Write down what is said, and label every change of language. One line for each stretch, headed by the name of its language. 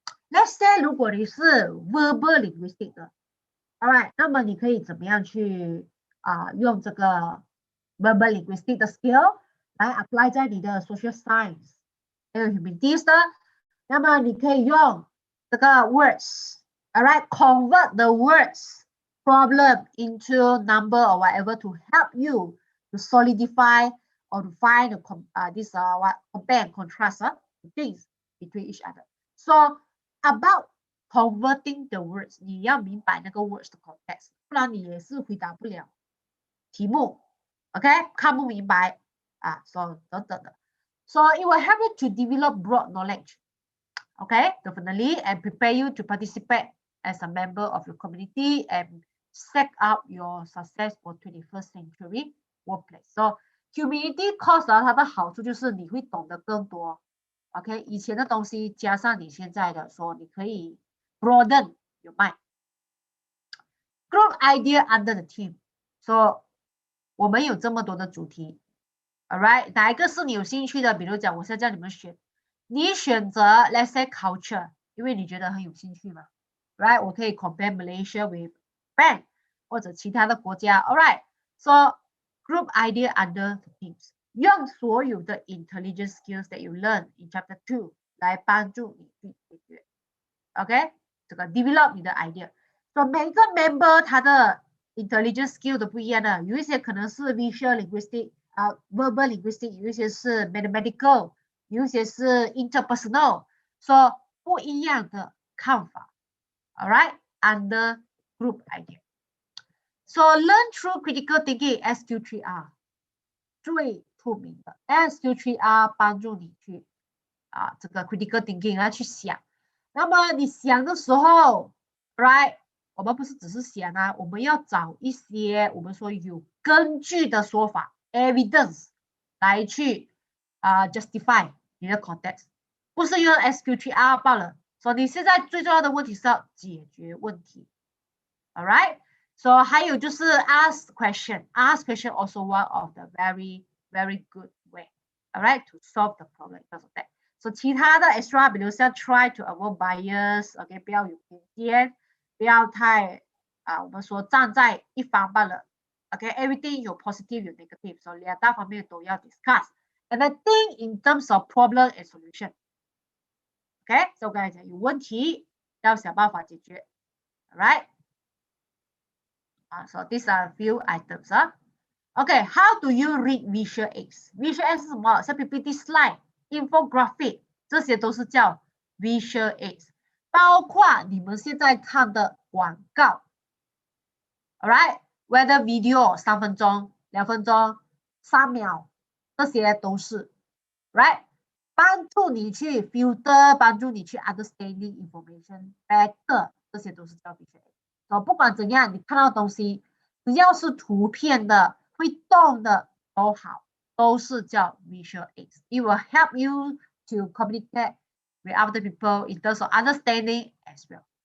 English: Let's say
Chinese: 如果你是
English: verbal linguistic 的 ，all right，
Chinese: 那么你可以怎么样去用这个
English: verbal linguistic 的 skill 来 apply 在你的 social science 还有 humanities 的，
Chinese: 那么你可以用这个
English: words，all right，convert the words problem into number or whatever to help you to solidify or to find this what compare and contrast things between each other. So about converting the words，
Chinese: 你要明白那个 words 的 context， 不然你也是回答不了题目 ，OK， 看不明白，so 等等的。
English: So it will help you to develop broad knowledge, okay, definitely, and prepare you to participate as a member of your community and set up your success for 21st century workplace.
Chinese: So community course 它的好处就是你会懂得更多 ，OK， 以前的东西加上你现在的，说你可以
English: broaden your mind. Group idea under the team.
Chinese: So 我们有这么多的主题 ，all right， 哪一个是你有兴趣的？比如讲，我现在叫你们选，你选择
English: let's say
Chinese: culture， 因为你觉得很有兴趣嘛 ，right？我可以
English: compare Malaysia with Japan
Chinese: 或者其他的国家
English: ，all right？So group idea under the teams，
Chinese: 用所有的
English: intelligence skills that you learn in chapter 2
Chinese: 来帮助你去解决
English: ，OK？
Chinese: 这个 develop 你的 idea。So 每一个 member 他的 intelligence skill 都不一样的，有一些可能是 visual linguistic。 verbal linguistic 有一些是 mathematical， 有一些是 interpersonal， 说不一样的看法 ，all right，under group idea。 So
English: learn through critical thinking
Chinese: SQ3R 最出名的 SQ3R 帮助你去这个 critical thinking 来去想，那么你想的时候 ，right， 我们不是只是想我们要找一些我们说有根据的说法。 evidence 来去justify 你的 context， 不是用 SQ3R 罢了。所以你现在最重要的问题是要解决问题
English: ，all right？So
Chinese: 还有就是
English: ask question，ask question also one of the very very good way，all right to solve the problem because of that。
Chinese: So 其他的 extra， 比如像
English: try to avoid bias，
Chinese: OK， 不要有偏见，不要太我们说站在一方罢了。 Okay, everything 有 positive 有 negative， 所以两大方面都要 discuss。
English: And I think in terms of problem and solution， OK，
Chinese: 所以我刚才讲有问题要想办法解决
English: ，all right？ So these are a few items Okay, how do you read visual aids? Visual aids
Chinese: 是什么？像 PPT slide、infographic 这些都是叫 visual aids， 包括你们现在看的广告 ，all right？
English: Whether video
Chinese: 3分钟、2分钟、3秒，这些都是 ，right？帮助你去 filter， 帮助你去
English: understanding information better，
Chinese: 这些都是叫 visual aids。不管怎样，你看到东西，只要是图片的、会动的都好，都是叫 visual aids。
English: It will help you to communicate with other people in terms of understanding as well.